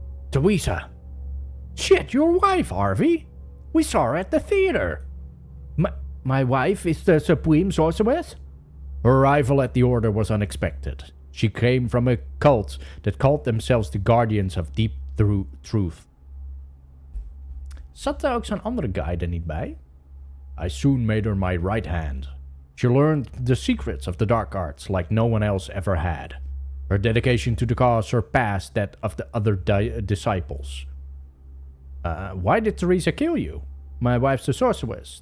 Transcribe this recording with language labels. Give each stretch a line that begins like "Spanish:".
English: Teresa. Shit, your wife, Harvey. We saw her at the theater. My wife is the supreme sorceress? Her arrival at the Order was unexpected. She came from a cult that called themselves the Guardians of Deep Truth.
Dutch: Zat daar ook zo'n andere guy er niet bij?
English: I soon made her my right hand. She learned the secrets of the dark arts like no one else ever had. Her dedication to the cause surpassed that of the other disciples. Why did Teresa kill you? My wife's a sorceress.